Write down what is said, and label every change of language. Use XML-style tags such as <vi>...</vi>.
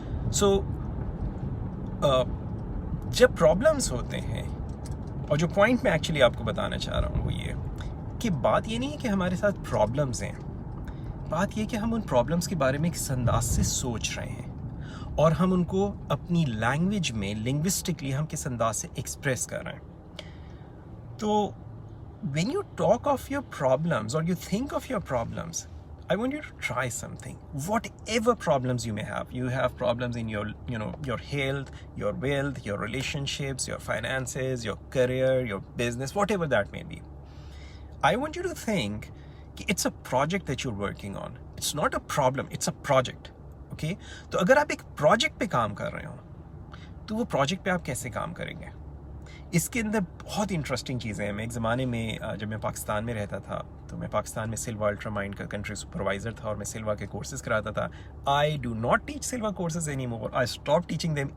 <hi>सो जब प्रॉब्लम्स होते हैं, और जो पॉइंट मैं एक्चुअली आपको बताना चाह रहा हूँ वो ये कि बात ये नहीं है कि हमारे साथ प्रॉब्लम्स हैं, बात ये कि हम उन प्रॉब्लम्स के बारे में किस अंदाज से सोच रहे हैं और हम उनको अपनी लैंग्वेज में लिंग्विस्टिकली हम किस अंदाज से एक्सप्रेस कर रहे हैं.</hi> <en>तो when you talk of your problems or you think of your problems, I want you to try something. Whatever problems you may have, you have problems in your your health, your wealth, your relationships, your finances, your career, your business, whatever that may be. I want you to think it's a project that you're working on. It's not a problem, it's a project. Okay?</en> <hi>तो अगर आप एक project पे काम कर रहे हो तो वो प्रोजेक्ट पे आप कैसे काम करेंगे? इसके अंदर बहुत इंटरेस्टिंग चीज़ें हैं. मैं एक ज़माने में जब मैं पाकिस्तान में रहता था तो मैं पाकिस्तान में सिल्वा अल्ट्रा माइंड का कंट्री सुपरवाइज़र था और मैं सिल्वा के कोर्सेज़ कराता था.</hi> <en>I do not teach Silva courses any more. I stop teaching them.</en>